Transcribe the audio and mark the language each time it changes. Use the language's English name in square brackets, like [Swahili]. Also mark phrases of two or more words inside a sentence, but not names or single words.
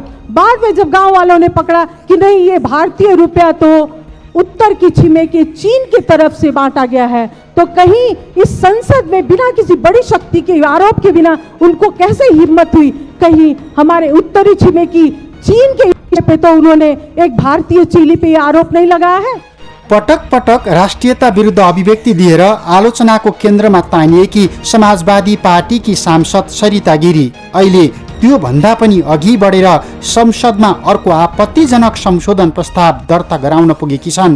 [Hindi] बाद में जब गांव वालों ने पकड़ा कि नहीं ये भारतीय रुपया तो उत्तर की छिमेकी चीन की तरफ से बांटा गया है, तो कहीं इस संसद में बिना किसी बड़ी शक्ति के आरोप के बिना उनको कैसे हिम्मत हुई? कहीं हमारे उत्तरी छिमेकी चीन के पे तो उन्होंने एक भारतीय चेली पे आरोप नहीं लगाया है? [Nepali] पटक पटक राष्ट्रियता विरुद्ध अभिव्यक्ति दिएर आलोचनाको केन्द्रमा तानिएकी समाजवादी पार्टीकी सांसद सरिता गिरी अहिले त्यो भन्दा पनि अघि बढेर संसदमा अर्को आपत्तिजनक संशोधन प्रस्ताव दर्ता गराउन पुगेकी छन्।